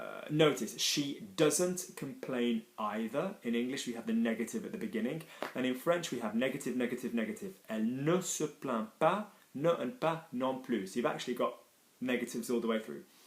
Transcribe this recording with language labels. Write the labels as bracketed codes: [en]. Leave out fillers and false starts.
[en] Notice, she doesn't complain either. In English, we have the negative at the beginning. And in French, we have negative, negative, negative. [fr] Elle ne se plaint pas, ne and pas, non plus. [en] So you've actually got negatives all the way through.